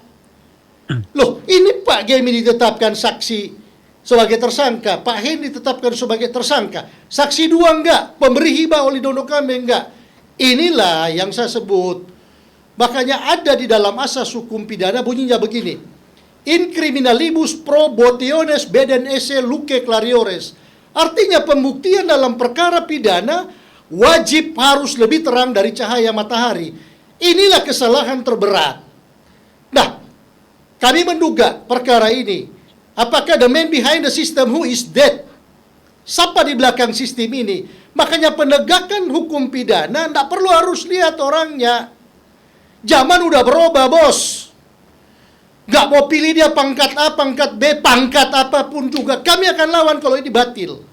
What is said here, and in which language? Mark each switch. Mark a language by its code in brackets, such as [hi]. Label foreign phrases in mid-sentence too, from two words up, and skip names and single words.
[id] Loh, ini Pak Gemi ditetapkan saksi sebagai tersangka, Pak Hein ditetapkan sebagai tersangka, saksi dua enggak, pemberi hibah Oli Dondo Kambe enggak. Inilah yang saya sebut. Makanya ada di dalam asas hukum pidana bunyinya begini: [la] in criminalibus probationes beden esse luce clariores. [id] Artinya pembuktian dalam perkara pidana wajib harus lebih terang dari cahaya matahari. Inilah kesalahan terberat. Nah, kami menduga perkara ini, apakah [en] the man behind the system who is dead? [id] Siapa di belakang sistem ini? Makanya penegakan hukum pidana tidak perlu harus lihat orangnya. Zaman udah berubah, bos. Nggak mau pilih dia pangkat A, pangkat B, pangkat apapun juga. Kami akan lawan kalau ini batil.